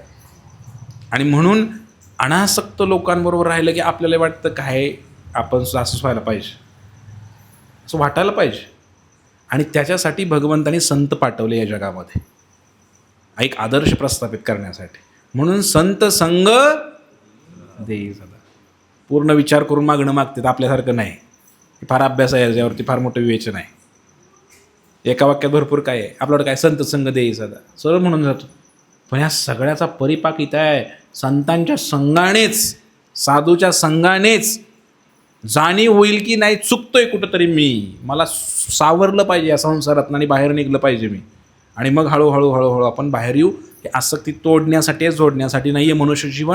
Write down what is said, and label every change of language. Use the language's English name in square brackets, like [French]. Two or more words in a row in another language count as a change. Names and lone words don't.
[Marathi] आणि म्हणून अनासक्त लोकांबरोबर राहिलं की आपल्याला वाटतं काय, आपण असंच व्हायला पाहिजे, असं वाटायला पाहिजे. आणि त्याच्यासाठी भगवंतानी संत पाठवले या जगामध्ये, एक आदर्श प्रस्थापित करण्यासाठी. म्हणून संत संग देई सदा. पूर्ण विचार करून मागणं मागतात, आपल्यासारखं नाही. फार अभ्यास आहे याच्यावरती, फार मोठं विवेचन आहे. एका वाक्यात भरपूर काय आहे. आपल्याकडं काय, संत संग देई सदा, सरळ म्हणून जातो. पण ह्या सगळ्याचा परिपाक इथं आहे, संतांच्या संघानेच, साधूच्या संघानेच जाणीव होईल की नाही, चुकतोय कुठंतरी मी, मला सावरलं पाहिजे या संसारात आणि बाहेर निघलं पाहिजे मी. आणि मग हळूहळू हळूहळू आपण बाहेर येऊ. हे आसक्ती तोडण्यासाठी, जोडण्यासाठी नाही आहे मनुष्य जीवन.